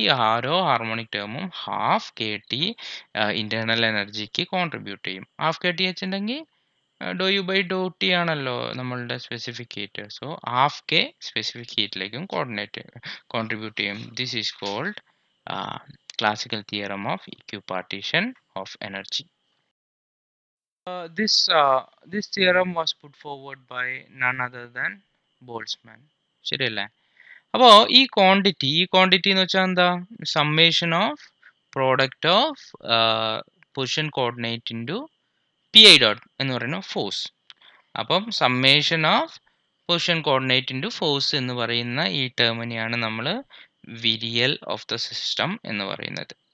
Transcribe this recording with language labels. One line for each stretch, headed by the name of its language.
Malayalam: ഈ ഓരോ harmonic ടേമും half K T internal എനർജിക്ക് contribute ചെയ്യും. ഹാഫ് കെ ടി വെച്ചിട്ടുണ്ടെങ്കിൽ ഡോ യു ബൈ ഡോ ടി ആണല്ലോ നമ്മളുടെ specific heat. So half K specific ഹീറ്റിലേക്കും contribute ചെയ്യും.
English: This is called classical theorem of equipartition of energy. This theorem was put forward by none other than Boltzmann.
Malayalam: ശരിയല്ലേ? അപ്പോൾ ഈ quantity എന്ന് വെച്ചാൽ എന്താ?
English: summation of product of position coordinate into P I dot
Malayalam: എന്ന് പറയുന്ന force. അപ്പം summation of position coordinate into force എന്ന് പറയുന്ന ഈ ടേമിനെയാണ് നമ്മൾ വിരിയൽ ഓഫ് ദ സിസ്റ്റം എന്ന് പറയുന്നത്.